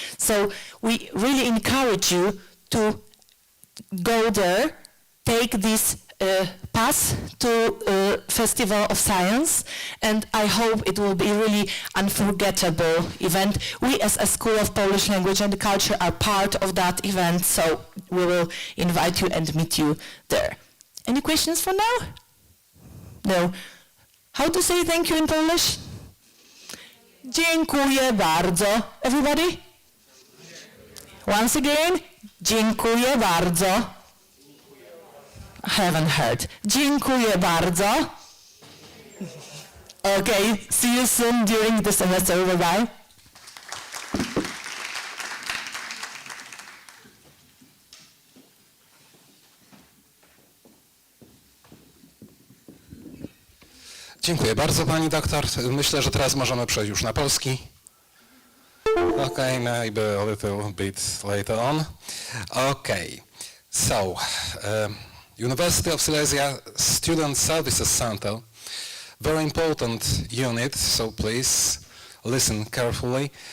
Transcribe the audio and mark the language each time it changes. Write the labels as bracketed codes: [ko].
[en] So we really encourage you to go there, take this pass to Festival of Science, and I hope it will be really unforgettable event. We as a School of Polish Language and Culture are part of that event, so we will invite you and meet you there. Any questions for now? No. How to say thank you in Polish? [pl] Dziękuję bardzo. [en] Everybody? Once again, [pl] dziękuję bardzo. [en] I haven't heard. [pl] Dziękuję bardzo. [en] Okay, see you soon during the semester. Bye-bye. [pl] Dziękuję bardzo, pani doktor. Myślę, że teraz możemy przejść już na polski. [en] Okay, maybe a little bit later on. Okay, so University of Silesia Student Services Center, very important unit, so please listen carefully.